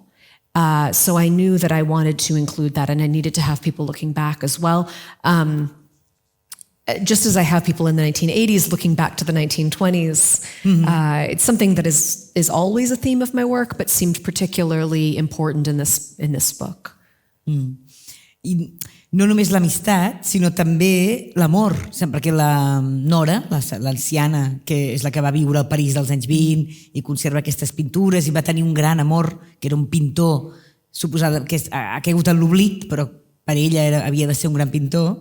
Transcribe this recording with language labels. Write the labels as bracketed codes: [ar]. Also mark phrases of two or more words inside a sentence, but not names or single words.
[en] So I knew that I wanted to include that, and I needed to have people looking back as well. Just as I have people in the 1980s looking back to the 1920s, it's something that is always a theme of my work, but seemed particularly important in this book. [ca] I no només l'amistat, sinó també l'amor, perquè la Nora, l'anciana, que és la que va viure al París dels anys 20 i conserva aquestes pintures i va tenir un gran amor, que era un pintor, suposada que ha caigut en l'oblit, però per ella havia de ser un gran pintor.